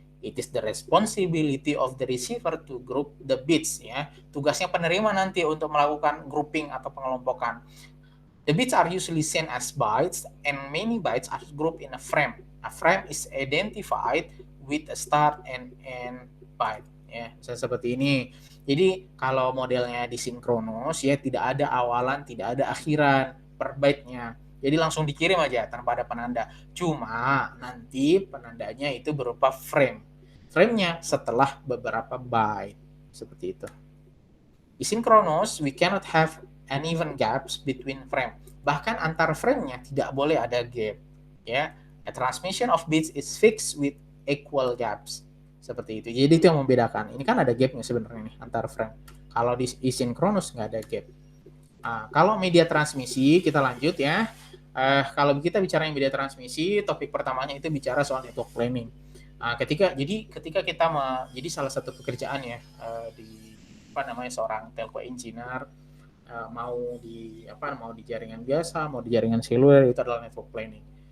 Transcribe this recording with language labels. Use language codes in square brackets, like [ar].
[en] It is the responsibility of the receiver to group the bits, ya. [id] Tugasnya penerima nanti untuk melakukan grouping atau pengelompokan. [en] The bits are usually sent as bytes and many bytes are grouped in a frame. A frame is identified with a start and end byte, ya. [id] Seperti ini. Jadi kalau modelnya disinkronus ya tidak ada awalan, tidak ada akhiran per byte-nya. Jadi langsung dikirim aja tanpa ada penanda. Cuma nanti penandanya itu berupa frame. Frame-nya setelah beberapa byte. Seperti itu. [en] Disinkronus, we cannot have uneven gaps between frame. [id] Bahkan antar frame-nya tidak boleh ada gap. Ya, [en] a transmission of bits is fixed with equal gaps. [id] Seperti itu. Jadi itu yang membedakan. Ini kan ada gapnya sebenarnya nih antar frame. Kalau di asinkronus nggak ada gap. Nah, kalau media transmisi kita lanjut ya. Kalau kita bicara media transmisi, topik pertamanya itu bicara soal network planning. Ketika kita jadi salah satu pekerjaan ya di seorang telco engineer mau di jaringan biasa, mau di jaringan seluler, itu adalah network planning.